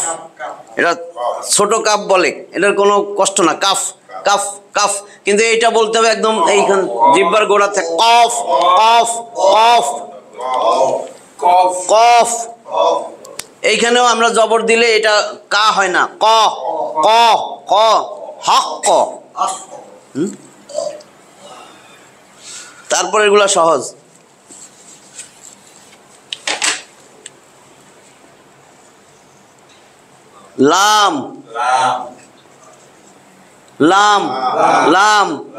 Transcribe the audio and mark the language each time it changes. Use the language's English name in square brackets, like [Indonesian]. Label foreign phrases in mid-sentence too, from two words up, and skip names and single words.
[Bangla] এটা ছোট কাপ বলে, এটার কোনো কষ্ট না। [Arabic] كاف كاف كاف. [Bangla] কিন্তু এইটা বলতে হবে একদম এইখান জিহ্বার গোড়া থেকে। কফ কফ কফ কফ। এইখানেও আমরা জবর দিলে এটা কা হয় না, ক ক ক হক ক। তারপর এগুলা সহজ। [Arabic] لام لام لام.